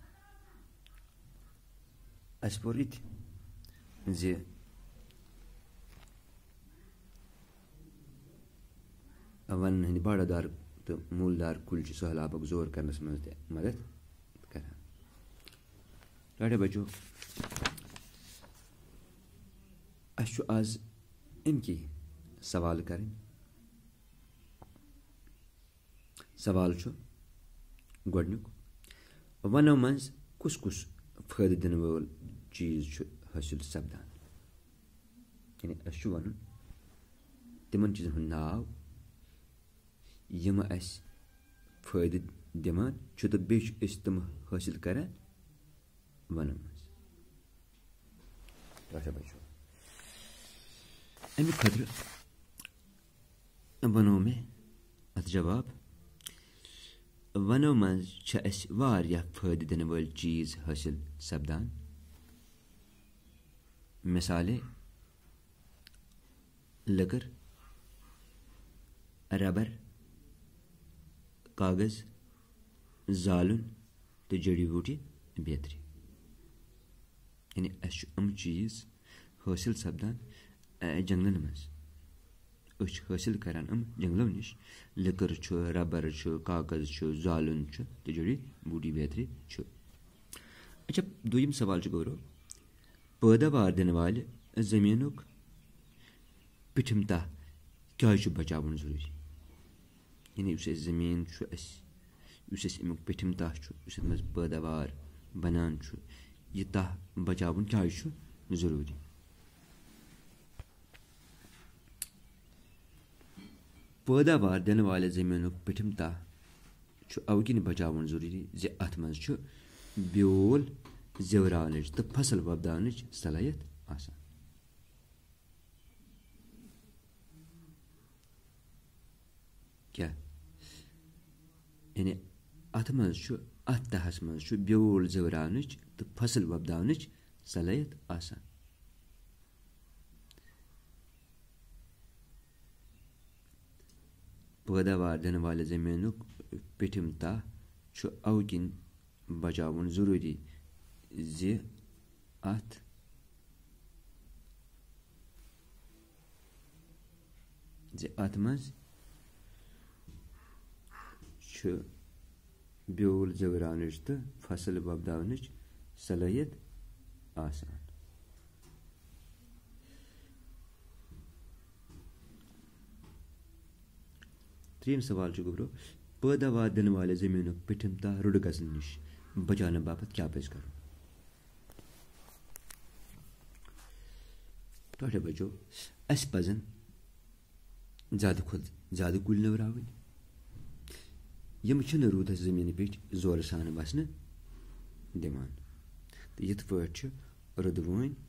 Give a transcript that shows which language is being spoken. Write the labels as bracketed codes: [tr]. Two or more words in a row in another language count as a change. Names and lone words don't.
[ks] अस पुर इत जे वन हंद बाड़ादार तो मूलदार कुल सहलाबक जोर करनस में मदद करान लाडे बचो अस आज इनकी सवाल करें सवाल गोडनुक वनो मज कुस कुस फायदे दिन वोल चीज हासिल सपदान यानी अस वन तिमन चीजन हुंद नाव यम अस फायदे दिमान तो बेच तम हासिल करान वनो मज बचो अमिक खतर वनो मे अत जवाब वनो मज फायदे दिन वाल चीज हासिल सपदान मिसाले लकर रबर कागज जालुन तो जड़ी बूटी बेतरी यानी अस चीज हासिल सपदान जंगलन मज हासिल करान जंगलों नश लकर रबर कागज जालुन तो जड़ी बूटी बेतरी अच्छा दोयम सवाल गौरव पैदावार दिन वाल जमीनुक पिठम तह क्या बचावन जरूरी यानी जमीन अमुक पिठम तह मज पैदावार बनान यह तह बचावन क्या जरूरी पैदावार दिन वाले जमीनुक पिठम तह अवकिन बचावन जरूरी जे अत मज ब्योल जवरान तो फसल वपदान सलाहियत आसान क्या यानी अत मज अत तहस मज ब्योल जवरान तो फसल वपदान सलाहियत आसान पैदावार दिन वाले जमीनुक पिठम तह अवकिन बचावन जरूरी जे अत मज ब्योल जवरान तो फसल वपदान सलाहियत आसान त्रीम सवाल गुब्रो पैदावार दिन वाले जमीनुक पिठम तह रुड़ गजन नश बचाने बापत क्या पज करो तो बचो अस पजन ज्यादा खुद ज्यादा कुल नवरावन यम रूदस जमीन पे जोर सान बसन दिमान तो यथ पे रुदवन